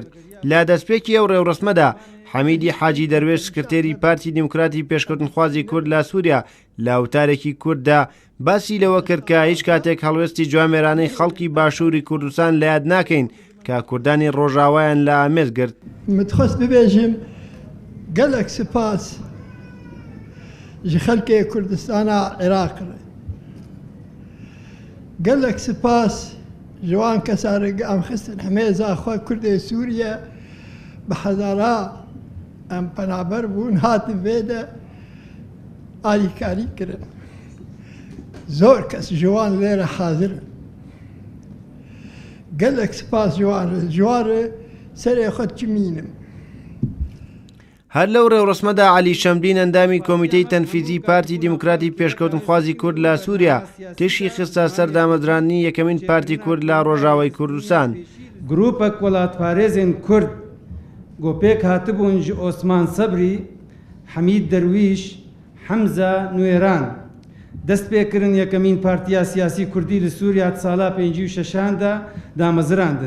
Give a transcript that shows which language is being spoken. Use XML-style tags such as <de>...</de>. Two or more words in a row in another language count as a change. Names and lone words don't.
<ckb>لە دەستپێکی ئەو ڕێوڕسمەدا حەمیدی حاجی دەروێش سکرتێری پارتی دیموکراتی پێشکەوتنخوازی کورد لە سووریا لە وتارێکی کورددا باسی لەوە کرد کە هیچ کاتێک هەڵوێستی جوامێرانەی خەڵکی باشووری کوردستان لە یاد ناکەین کە کوردانی ڕۆژاوایان لە ئامێز گرت.</ckb> <ku>متخۆست ببێژم گەلێک سپاس ji xelkê Kurdistana Iraqê gelek spas ji wan kesan re em xistin hemêza xwe Kurdê Sûriye bi hezara em penaber bûn hatin vê de alîkarî kirin. Zor kes ji wan lêre hazir in. Gelek spas ji wan re ji wan re serê xwe çimînim.</ku> <ckb>هەر لەو ڕێوڕسمەدا عەلی شەمدین ئەندامی کۆمیتەی تەنفیزی پارتی دیموکراتی پێشکەوتنخوازی کورد لە سووریا تێشی خستە سەر دامەزرانی یەکەمین پارتی کورد لە ڕۆژاوای کوردستان.</ckb> <ku>گروپەک وڵاتپارێزên کورد گۆپێک هاتبوون ji ئۆسمان سەبری، حەمید دەرویش، حەمزە نوێران دەست پێکردن یەکەمین پارتیا سیاسی کوردی لە سووریا ساڵا 56دا دامەزراندن.</ku>